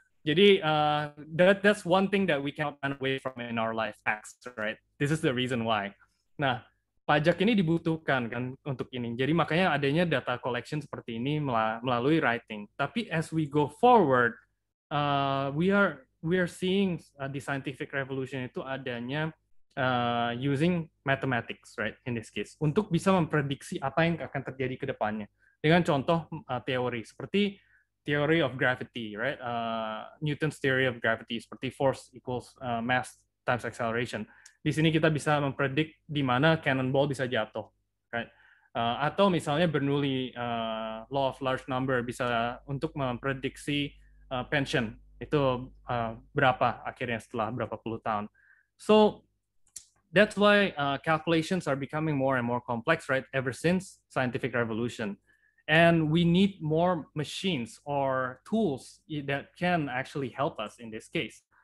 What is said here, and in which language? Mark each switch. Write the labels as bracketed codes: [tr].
[en] Jadi that's one thing that we cannot run away from in our life, tax, right? This is the reason why. [id] Nah, pajak ini dibutuhkan kan untuk ini. Jadi makanya adanya data collection seperti ini melalui writing. [en] Tapi as we go forward, we are seeing the scientific revolution itu adanya using mathematics, right, in this case, untuk bisa memprediksi apa yang akan terjadi ke depannya. Dengan contoh teori, seperti theory of gravity, right, Newton's theory of gravity, seperti force equals mass times acceleration. [id] Di sini kita bisa mempredik di mana cannonball bisa jatuh, right? Atau misalnya Bernoulli law of large number bisa untuk memprediksi pension itu berapa akhirnya setelah berapa puluh tahun. [en] So that's why calculations are becoming more and more complex, right? Ever since scientific revolution, and we need more machines or tools that can actually help us in this case.